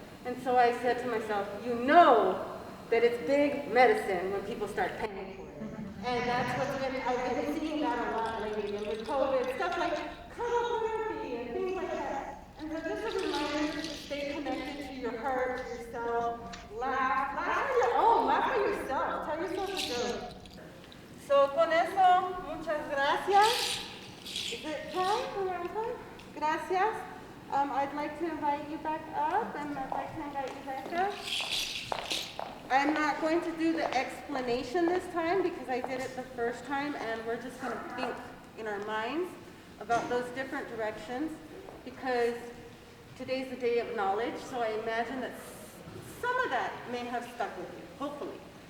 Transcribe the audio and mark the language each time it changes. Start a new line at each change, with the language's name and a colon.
English: And so I said to myself, you know that it's big medicine when people start paying for it. And that's what's been, I've been seeing that a lot lately, and with COVID, stuff like cuddle therapy and things like that. And so just a reminder to stay connected to your heart, yourself, laugh on your own, laugh at yourself, tell yourself a joke.
Spanish: So con eso, muchas gracias.
English: Is it time? Around time?
Spanish: Gracias.
English: I'd like to invite you back up, and I'd like to invite you back up. I'm not going to do the explanation this time because I did it the first time, and we're just going to think in our minds about those different directions, because today's the day of knowledge, so I imagine that some of that may have stuck with you, hopefully.